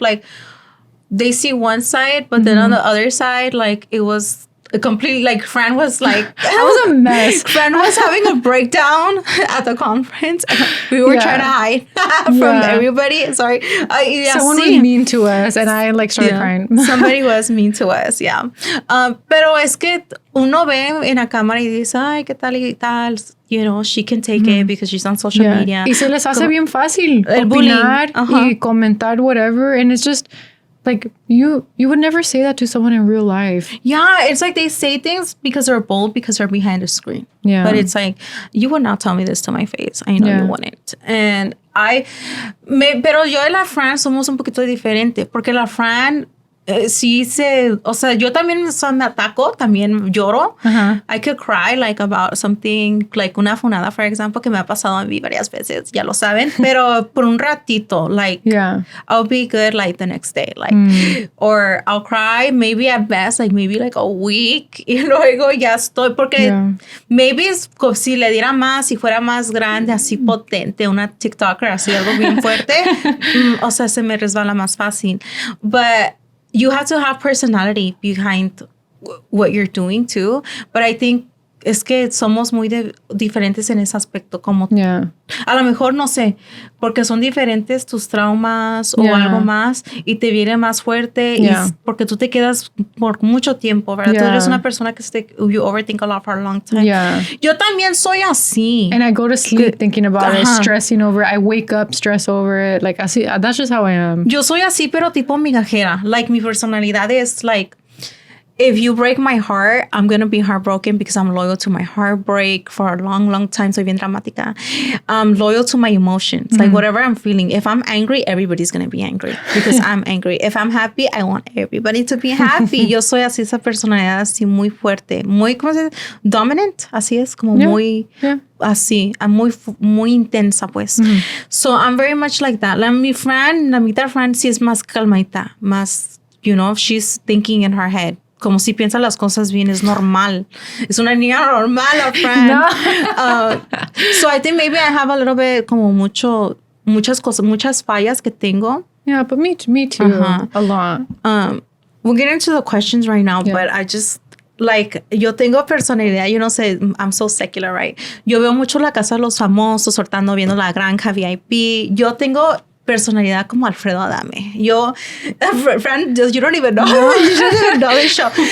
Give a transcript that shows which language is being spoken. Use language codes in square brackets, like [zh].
[en] Like they see one side, but then on the other side, like it was a complete, like Fran was like, I was a mess. Fran was having a breakdown at the conference. We were trying to hide from everybody. Sorry. Someone was mean to us and I like started crying. Somebody was mean to us, yeah. [es] Pero es que uno ve en la cámara y dice, ay, qué tal y tal. [en] You know, she can take it because she's on social media. [es] Y se les hace bien fácil el opinar [en] bullying. [es] y comentar whatever. [en] And it's just like, you would never say that to someone in real life. Yeah, it's like they say things because they're bold, because they're behind a screen. Yeah. But it's like, you would not tell me this to my face. I know you wouldn't. [es] And pero yo y la Fran somos un poquito diferente, porque la Fran sí o sea, yo también me ataco, también lloro. [en] I could cry like about something, [es] like una funada, [en] for example, [es] que me ha pasado a mí varias veces, ya lo saben, pero por un ratito, like, [en] I'll be good like the next day, like, or I'll cry maybe at best, like maybe like a week, [es] y luego ya estoy, porque [en] maybe [es] si le diera más, si fuera más grande, así potente, una TikToker, así algo bien fuerte, o sea, se me resbala más fácil, [en] but you have to have personality behind what you're doing too. But I think [es] es que somos muy diferentes en ese aspecto. Como a lo mejor, no sé, porque son diferentes tus traumas o algo más y te viene más fuerte y porque tú te quedas por mucho tiempo, ¿verdad? Tú eres una persona que [en] you overthink a lot for a long time. [es] Yo también soy así. [en] And I go to sleep thinking about it, stressing over it. I wake up, stress over it. Like, así, that's just how I am. [es] Yo soy así, pero tipo migajera. [en] Like, [es] mi personalidad es [en] like, if you break my heart, I'm going to be heartbroken because I'm loyal to my heartbreak for a long, long time. [es] Soy bien dramática. [en] I'm loyal to my emotions. Like whatever I'm feeling. If I'm angry, everybody's going to be angry because I'm angry. If I'm happy, I want everybody to be happy. [es] Yo soy así, esa personalidad así muy fuerte. Muy, ¿cómo se dice? Dominant. Así es, como muy... así, muy intensa, pues. [en] So I'm very much like that. [es] La mitad Fran sí es más calmadita. Más, [en] you know, she's thinking in her head. [es] Como si piensa las cosas bien, es normal. Es una niña normal, a Fran. [en] So I think maybe I have a little bit, [es] como muchas cosas, muchas fallas que tengo. [en] Yeah, but me too. A lot. We'll get into the questions right now, but I just, like, [es] yo tengo personalidad, yo no sé, [en] I'm so secular, right? [es] Yo veo mucho La Casa de los Famosos, soltando, viendo La Granja VIP. Yo tengo personalidad como Alfredo Adame. [en] Yo, Fran, you don't even know. You don't even know the show.